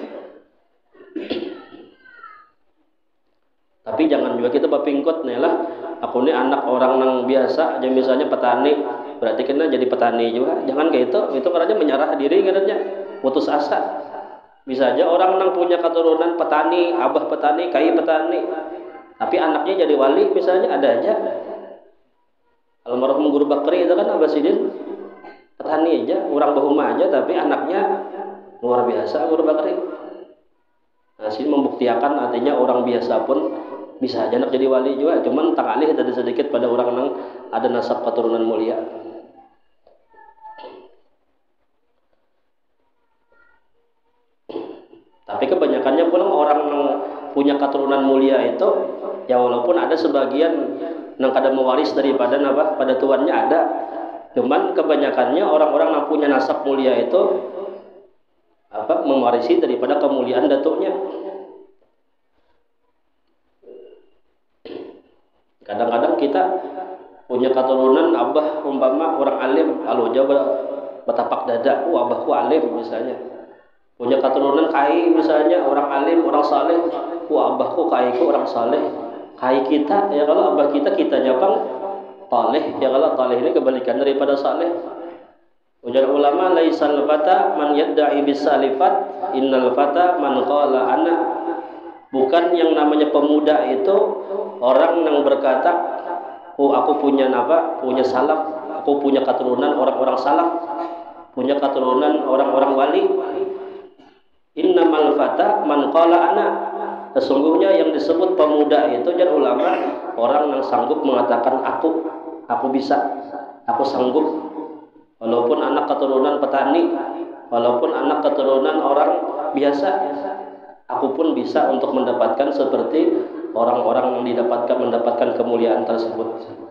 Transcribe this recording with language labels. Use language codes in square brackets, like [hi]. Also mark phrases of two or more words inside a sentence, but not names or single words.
[id] Tapi jangan juga kita bapingkot nih lah, aku ini anak orang yang biasa aja misalnya petani, berarti kena jadi petani juga. Jangan kayak itu karena menyerah diri katanya, putus asa. Bisa aja orang yang punya keturunan petani, abah petani, kai petani, tapi anaknya jadi wali misalnya, ada aja. Almarhum Guru Bakri itu kan Abah Sidin petani aja, orang bahuma aja, tapi anaknya luar biasa Guru Bakri. Nah, sini membuktikan artinya orang biasa pun bisa aja nak jadi wali juga, cuman tak alih tadi sedikit pada orang yang ada nasab keturunan mulia. Tapi kebanyakannya pulang orang yang punya keturunan mulia itu, ya walaupun ada sebagian yang kada mewaris daripada pada tuannya ada, cuman kebanyakannya orang-orang yang punya nasab mulia itu mewarisi daripada kemuliaan datuknya. Kadang-kadang kita punya keturunan abah umpama orang alim, kalau jauh betapak dada, abahku alim misalnya. Punya keturunan kai misalnya orang alim, orang saleh, abahku kaiku orang saleh. Kai kita ya kalau abah kita nyapang taleh, ya kalau taleh ini kebalikan daripada saleh. [bjn] Ujar ulama, [ar] ليس الفتى من يدعي بسالفة، إن الفتى من قال أنا. [id] Bukan yang namanya pemuda itu orang yang berkata, aku punya punya salaf, aku punya keturunan orang-orang salaf, punya keturunan orang-orang wali. [ar] إنما الفتى من قال أنا. [id] Sesungguhnya yang disebut pemuda itu jar ulama, orang yang sanggup mengatakan aku bisa, aku sanggup. Walaupun anak keturunan petani, walaupun anak keturunan orang biasa, aku pun bisa untuk mendapatkan seperti orang-orang yang mendapatkan kemuliaan tersebut.